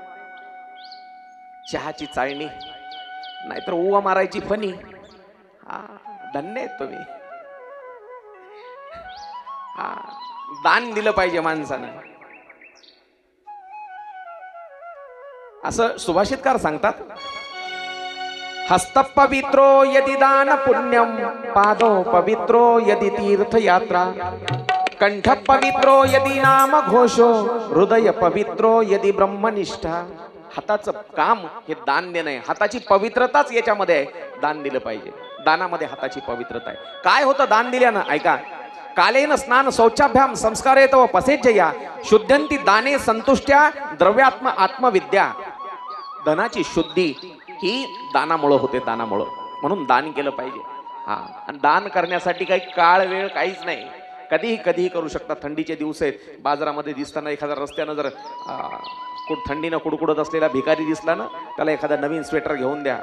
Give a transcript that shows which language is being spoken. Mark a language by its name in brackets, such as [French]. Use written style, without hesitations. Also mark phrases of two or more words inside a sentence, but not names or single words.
[Marathi] चहाची चाळणी, नाहीतर उवा मारायची फणी. धन्य आहेत तुम्ही. दान दिलं पाहिजे माणसानं, असं सुभाषितकार सांगतात. [Sanskrit] हस्त पवित्रो यदि दान पुण्यम, पादो पवित्रो यदि तीर्थयात्रा, कंठ पवित्रो यदि नाम घोषो, हृदय पवित्रो यदि ब्रह्मनिष्ठा. [Marathi] हाताचं काम हे दान देणं आहे. हाताची पवित्रताच याच्यामध्ये आहे. दान दिलं पाहिजे. दानामध्ये हाताची पवित्रता आहे. काय होतं दान दिल्यानं? ऐका, [Sanskrit] कालेन स्नान शौचाभ्याम संस्कारेत व पसेजया, शुद्धंती दाने संतुष्ट्या द्रव्यात्म आत्मविद्या. [Marathi] धनाची शुद्धी ही दानामुळे होते, दानामुळे. म्हणून दान केलं पाहिजे. आणि दान करण्यासाठी काही काळ वेळ काहीच नाही, कधीही करू शकता. थंडीचे दिवस आहेत, बाजारामध्ये दिसताना एखादा रस्त्यानं जर थंडीनं कुडकुडत असलेला भिकारी दिसला ना, त्याला एखादा नवीन स्वेटर घेऊन द्या.